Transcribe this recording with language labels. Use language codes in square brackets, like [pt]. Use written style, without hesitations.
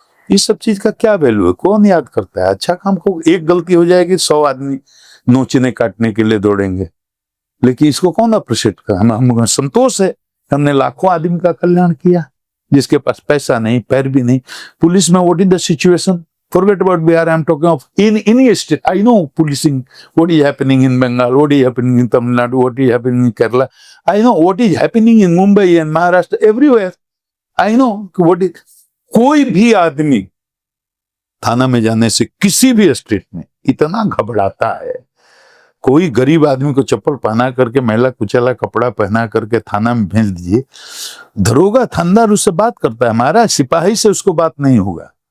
[hi] इस सब चीज का क्या वैल्यू है, कौन याद करता है? अच्छा काम को एक गलती हो जाएगी, 100 आदमी नोचने काटने के लिए दौड़ेंगे, लेकिन इसको कौन अप्रिशिएट कर? हम संतोष है, हमने लाखों आदमी का कल्याण किया, जिसके पास पैसा नहीं, पैर भी नहीं। पुलिस में [en] What is the situation? Forget about Bihar. I'm talking of in any state. I know policing. What is happening in Bengal? What is happening in Tamil Nadu? What is happening in Kerala? I know what is happening in Mumbai and Maharashtra. Everywhere. I know what is. [hi] कोई भी आदमी थाना में जाने से किसी भी state में इतना घबराता है। कोई गरीब आदमी को चप्पल पहना करके, मैला कुचला कपड़ा पहना करके थाना में भेज दीजिए, दरोगा थानेदार उससे बात करता है, हमारा सिपाही से उसको बात नहीं होगा।